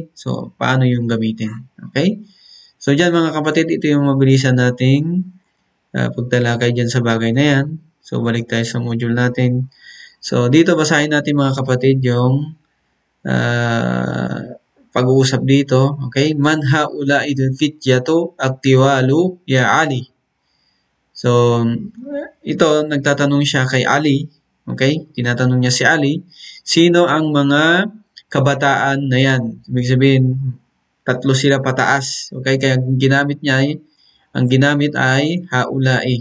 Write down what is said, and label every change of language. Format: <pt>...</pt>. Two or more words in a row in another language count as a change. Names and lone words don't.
<tl>So, paano yung gamitin? Okay? So, dyan mga kapatid, ito yung mabilisan nating pagtalakay dyan sa bagay na yan. So, balik tayo sa module natin. So, dito basahin natin mga kapatid yung pag-uusap dito. Okay?</tl> <ar>من هؤلاء الفتية الطوال يا علي.</ar> <tl>So, ito, nagtatanong siya kay Ali. Okay? Tinatanong niya si Ali, sino ang mga kabataan na yan? Ibig sabihin, tatlo sila pataas. Okay? Kaya ang ginamit ay haulai.</tl>